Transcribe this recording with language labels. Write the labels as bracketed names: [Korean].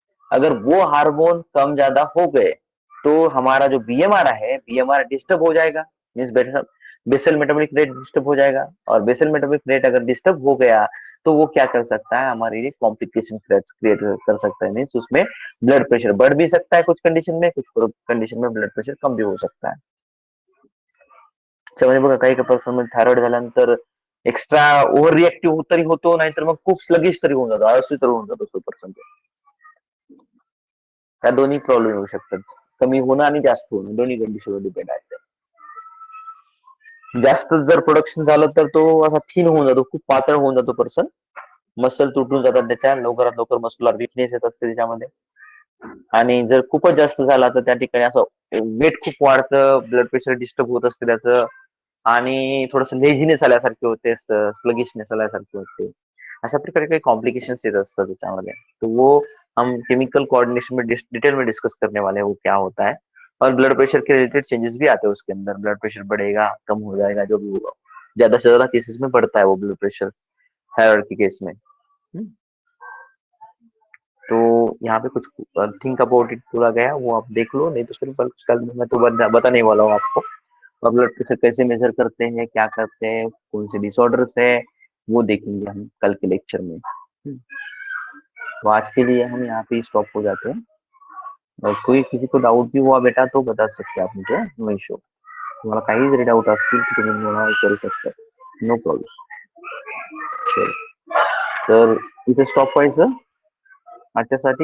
[Hindi] अगर वो हार्मोन कम ज्यादा हो गए तो हमारा जो बीएमआर है, बीएमआर डिस्टर्ब हो जाएगा, means basal metabolic rate disturb हो जाएगा। और बेसल मेटाबॉलिक रेट अगर डिस्टर्ब हो गया तो वो क्या कर सकता है, हमारे लिए कॉम्प्लिकेशन क्रिएट कर सकता है। मीन्स उसमें ब्लड प्रेशर बढ़ भी सकता है कुछ कंडीशन में, कुछ कंडीशन में ब्लड प्रेशर कम भी हो सकता है। [Marathi] म्हणजे बघा काही काही पर्सन मध्ये थायरॉइड झाल्यानंतर एक्स्ट्रा ओव्हर रिएक्टिव्ह तरी होतो, नाहीतर मग खूप स्लगिश तरी होऊन जातो, आळशी तरी होऊन जातो तो पर्सन। त्या दोन्ही प्रॉब्लेम येऊ शकतात, कमी होणं आणि जास्त होणं, दोन्ही कंडिशनवर डिपेंड आहे। जास्त जर प्रोडक्शन झालं तर तो असा थिन होऊन जातो, खूप पातळ होऊन जातो पर्सन, मसल तुटून जातात त्याच्या, लवकरात लवकर मस्कुलर वीकनेस येत असते त्याच्यामध्ये। आणि जर खूपच जास्त झाला तर त्या ठिकाणी असं वेट खूप वाढतं, ब्लड प्रेशर डिस्टर्ब होत असते त्याचं, आणि थोडंसं लेझीनेस आल्यासारखे होते, स्लगिशनेस आल्यासारखे होते, अशा प्रकारे काही कॉम्प्लिकेशंस येत असतात त्याच्यामध्ये। [Hindi] तो वो हम केमिकल कोऑर्डिनेशन में डिटेल में डिस्कस करने वाले हैं वो क्या होता है। और ब्लड प्रेशर के रिलेटेड चेंजेस भी आते हैं उसके अंदर, ब्लड प्रेशर बढ़ेगा कम हो जाएगा, जो भी होगा, ज्यादा से ज्यादा केसेस में बढ़ता है वो ब्लड प्रेशर थायराइड के केस में। तो यहाँ पे कुछ [English] think about it [Hindi] पूरा गया, वो आप देख लो, नहीं तो फिर कल मैं तो बताने वाला हूँ आपको ब्लड प्रेशर कैसे मेजर करते हैं, क्या करते हैं, कौन से डिसऑर्डर्स है, वो देखेंगे हम कल के लेक्चर में। तो आज के लिए हम यहाँ पे स्टॉप हो जाते हैं, और कोई किसी को डाउट भी हुआ बेटा तो बता सकते आप मुझे, [English] No issue. [Marathi] तुम्हाला काही जरी डाऊट असतील तर तुम्ही मला विचारू शकता, [English] No problem. [Marathi] चल, तर इथे स्टॉप व्हायचं आजच्यासाठी।